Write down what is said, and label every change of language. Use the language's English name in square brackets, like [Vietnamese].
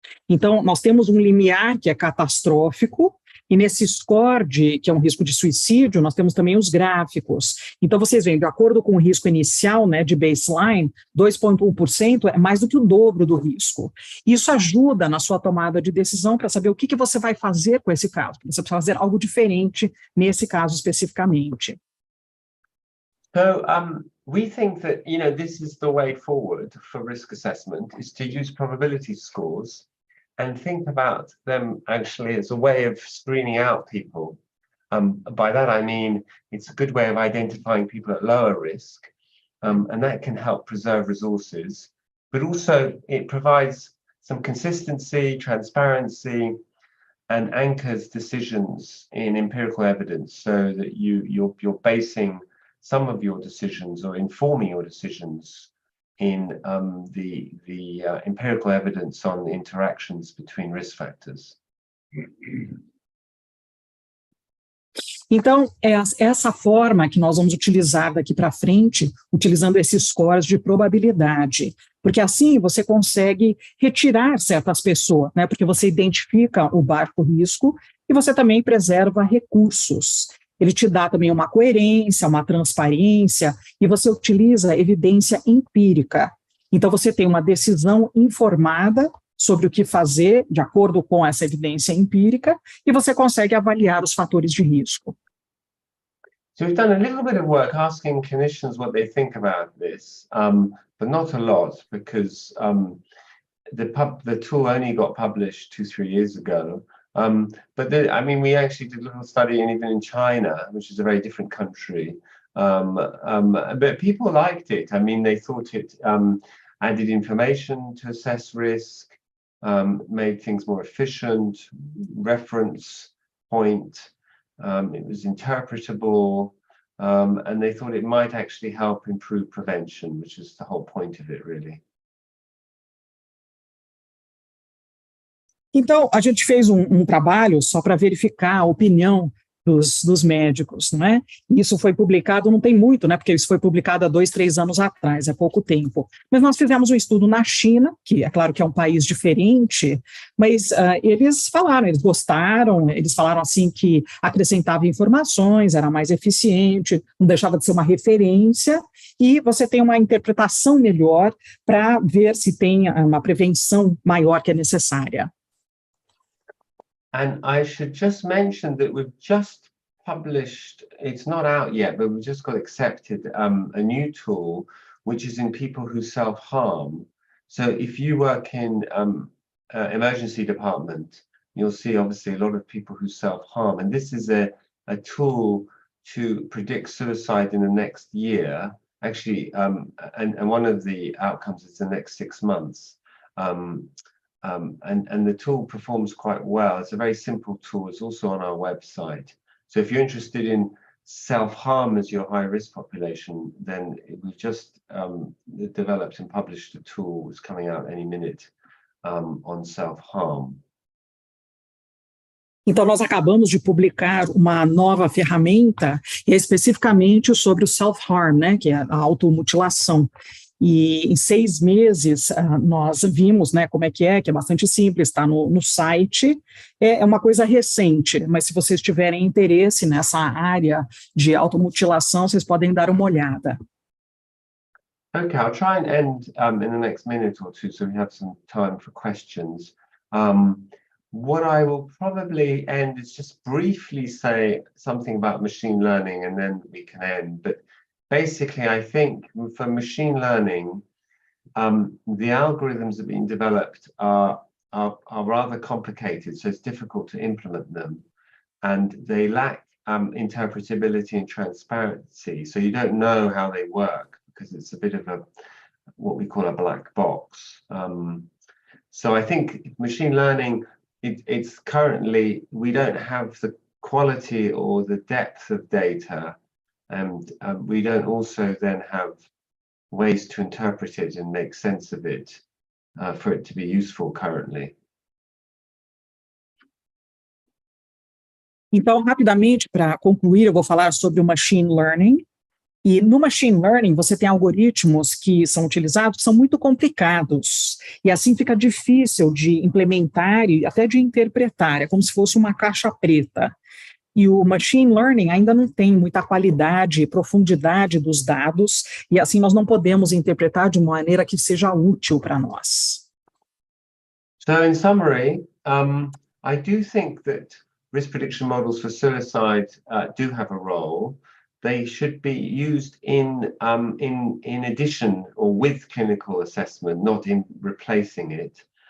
[Portuguese] Então, nós temos um limiar que é catastrófico, e nesse score, que é um risco de suicídio, nós temos também os gráficos. Então, vocês veem, de acordo com o risco inicial, né, de baseline, 2,1% é mais do que o dobro do risco. Isso ajuda na sua tomada de decisão para saber o que você vai fazer com esse caso. Você precisa fazer algo diferente nesse caso especificamente. [English] So, we think that, this is the way forward for risk assessment, is to use probability scores and think about them actually as a way of screening out people. By that I mean it's a good way of identifying people at lower risk, and that can help preserve resources, but also it provides some consistency, transparency, and anchors decisions in empirical evidence, so that you're basing some of your decisions or informing your decisions in the empirical evidence on the interactions between risk factors. [Portuguese] Então, é essa forma que nós vamos utilizar daqui para frente, utilizando esses scores de probabilidade, porque assim você consegue retirar certas pessoas, né? Porque você identifica o baixo risco e você também preserva recursos. Ele te dá também uma coerência, uma transparência, e você utiliza evidência empírica. Então, você tem uma decisão informada sobre o que fazer, de acordo com essa evidência empírica, e você consegue avaliar os fatores de risco. [English] So we've done a little bit of work asking clinicians what they think about this, but not a lot, because the tool only got published 2-3 years ago. But we actually did a little study, and even in China, which is a very different country. But people liked it. They thought it added information to assess risk, made things more efficient, reference point. It was interpretable, and they thought it might actually help improve prevention, which is the whole point of it, really. [Portuguese] Então, a gente fez um trabalho só para verificar a opinião dos médicos, não é? Isso foi publicado, não tem muito, né? Porque isso foi publicado há 2-3 anos atrás, é pouco tempo. Mas nós fizemos um estudo na China, que é claro que é um país diferente, mas eles falaram, eles gostaram, eles falaram assim que acrescentava informações, era mais eficiente, não deixava de ser uma referência, e você tem uma interpretação melhor para ver se tem uma prevenção maior que é necessária. [English] And I should just mention that we've just published, it's not out yet, but we've just got accepted a new tool, which is in people who self-harm. So if you work in emergency department, you'll see obviously a lot of people who self-harm. And this is a tool to predict suicide in the next year, actually, and one of the outcomes is the next 6 months. And the tool performs quite well. It's a very simple tool. It's also on our website. So if you're interested in self-harm as your high-risk population, then we've just developed and published a tool. It's coming out any minute on self-harm. [Portuguese] Então, nós acabamos de publicar uma nova ferramenta, e é especificamente sobre o self-harm, né, que é a automutilação. E em 6 meses nós vimos, né, como é que é bastante simples, está no site, é uma coisa recente, mas se vocês tiverem interesse nessa área de automutilação, vocês podem dar uma olhada. [English] Okay, I'll try and end in the next minute or two, so we have some time for questions. What I will probably end is just briefly say something about machine learning, and then we can end. But basically, I think for machine learning, the algorithms that are being developed are rather complicated, so it's difficult to implement them, and they lack interpretability and transparency. So you don't know how they work because it's a bit of what we call a black box. So I think machine learning, it's currently, we don't have the quality or the depth of data. And we don't also then have ways to interpret it and make sense of it for it to be useful currently. [Portuguese] Então, rapidamente, para concluir, eu vou falar sobre o machine learning. E no machine learning, você tem algoritmos que são utilizados que são muito complicados. E assim fica difícil de implementar e até de interpretar. É como se fosse uma caixa preta. E o machine learning ainda não tem muita qualidade e profundidade dos dados. E assim nós não podemos interpretar de uma maneira que seja útil para nós. [English] So in summary, I do think that risk prediction models for suicide do have a role. They should be used in addition or with clinical assessment, not in replacing it.